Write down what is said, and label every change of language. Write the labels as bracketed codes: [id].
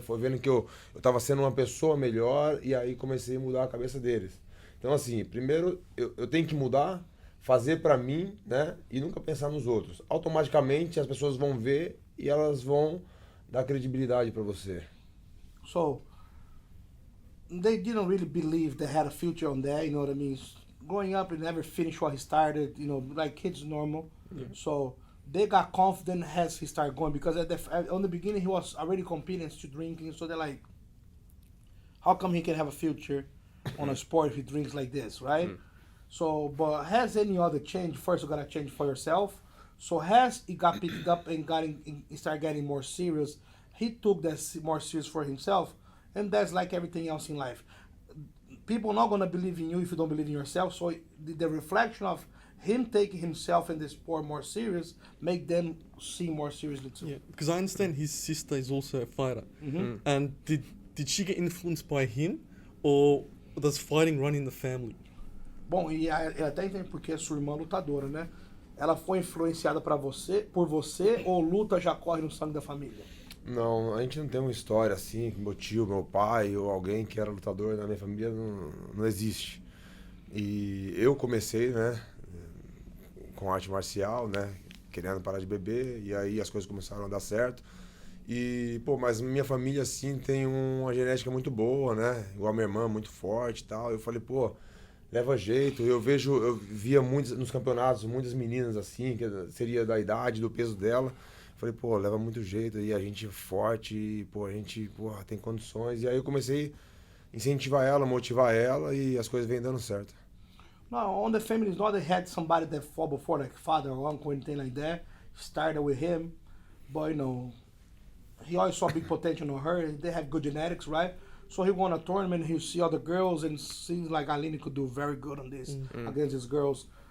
[pt] Foi vendo que eu tava sendo uma pessoa melhor e aí comecei a mudar a cabeça deles. Então, assim, primeiro eu tenho que mudar, fazer pra mim, né? E nunca pensar nos outros. Automaticamente as pessoas vão ver e elas vão dar credibilidade pra você. [en] So, they didn't really believe they had a future on that, you know what I mean? Growing up, he never finished what he started, like kids normal. Yeah. So they got confident as he started going because on the beginning he was already competing to drinking. So they're like, how come he can have a future on a sport if he drinks like this, right? So, but has any other change? First, you gotta change for yourself. So has he got picked up and started getting more serious? He took that more serious for himself, and that's like everything else in life. People are not gonna believe in you if you don't believe in yourself. So the reflection of him taking himself and the sport more serious make them see more seriously too. Yeah, because I understand his sister is also a fighter. And did she get influenced by him, or does fighting run in the family? [pt] Bom, e eu até entendo porque a sua irmã é lutadora, né? Ela foi influenciada por você ou luta já corre no sangue da família? Não, a gente não tem uma história assim, que meu tio, meu pai ou alguém que era lutador na minha família, não existe. E eu comecei, né, com arte marcial, né, querendo parar de beber, e aí as coisas começaram a dar certo. E, pô, mas minha família, assim, tem uma genética muito boa, né, igual a minha irmã, muito forte e tal. Eu falei, pô, leva jeito. Eu via muitos, nos campeonatos, muitas meninas assim, que seria da idade, do peso dela. Falei, pô, leva muito jeito, e a gente é forte, e, pô, a gente, pô, tem condições. E aí eu comecei a incentivar ela, motivar ela, e as coisas vêm dando certo. [en] No, on the family, not they had somebody that fought before, like father or uncle, anything like that. Started with him, but he always saw big potential in her. They have good genetics, right? So he won a tournament, he see other girls, and seems like Aline could do very good on this against these girls.